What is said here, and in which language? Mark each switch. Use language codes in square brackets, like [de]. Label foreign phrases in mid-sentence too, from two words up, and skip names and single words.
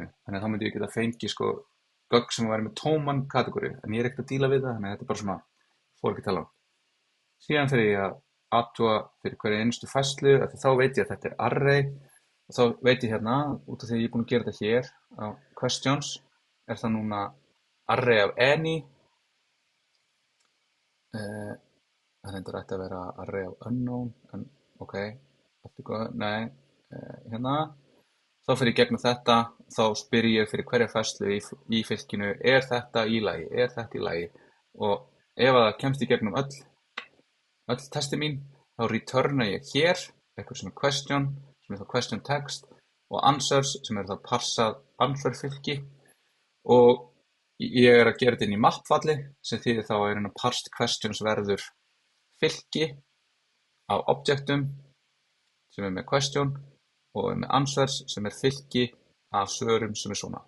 [is] Þannig að þá myndi ég geta fengið sko gögn sem væri með tóman kategóri, en ég er ekkert að díla við það, þannig að þetta er bara svona, fór ekki tala um. Síðan fyrir ég að athuga fyrir hverja einustu færslu, þá veit ég að þetta er array og þá veit ég hérna, út af því að ég er búin að gera þetta hér á questions, er það núna [en] array of any, [is] það reyndar ætti að vera [en] array of unknown, [is] en ok, nei, hérna, þá fyrir ég gegnum þetta, þá spyr ég fyrir hverja færslu í fylkinu, er þetta í lagi, og ef það kemst í gegnum öll testi mín, þá returna ég hér, eitthvað sem er question, sem er þá [en] question text, [is] og answers, sem er þá parsað answer fylki, og ég er að gera þetta inn í map-falli, sem þýðir þá að [en] parsed questions [is] verður fylki á objectum, sem er með question, og með answers, sem er fylki af svörum sem er svona.